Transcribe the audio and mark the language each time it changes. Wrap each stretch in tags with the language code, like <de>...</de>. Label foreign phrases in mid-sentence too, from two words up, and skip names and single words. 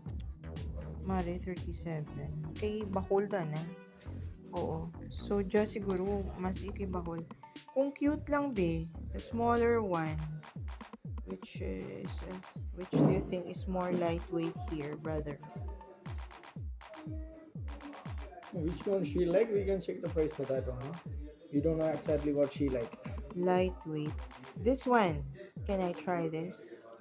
<hil>Mare, 37. Kay bahol da na. Oo. So, just siguro, mas ikibahol. Kung cute lang be,</hil> <en>the smaller one, which do you think is more lightweight here, brother? Which one she like? We can check the price for that one. Huh? You don't know exactly what she like. Lightweight. This one. Can I try this?</en>